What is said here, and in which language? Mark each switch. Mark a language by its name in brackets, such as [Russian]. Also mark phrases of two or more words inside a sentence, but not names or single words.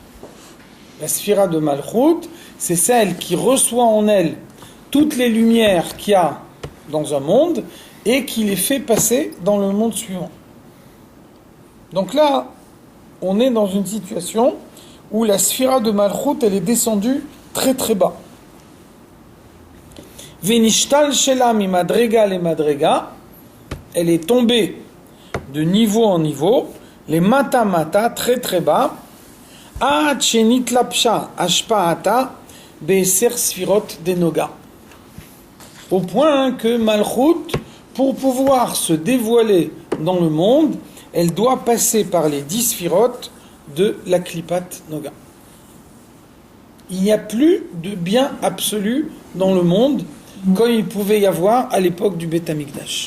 [French] La sphira de Malchut, c'est celle qui reçoit en elle toutes les lumières qu'il y a dans un monde et qui les fait passer dans le monde suivant. Donc là, on est dans une situation où la sphira de Malchut, elle est descendue très très bas. [Hebrew] ונשתלשלה ממדרגה למדרגה, [French] elle est tombée de niveau en niveau, les [Hebrew] מטה מטה, [French] très très bas, [Hebrew] עד שנתלבשה השפעתה בעשר ספירות דנוגה. [French] Au point que Malchut, pour pouvoir se dévoiler dans le monde, elle doit passer par les 10 sphirotes de la [Hebrew] קליפת נוגה. [French] Il n'y a plus de bien absolu dans le monde comme il pouvait y avoir à l'époque du Beth Amikdash.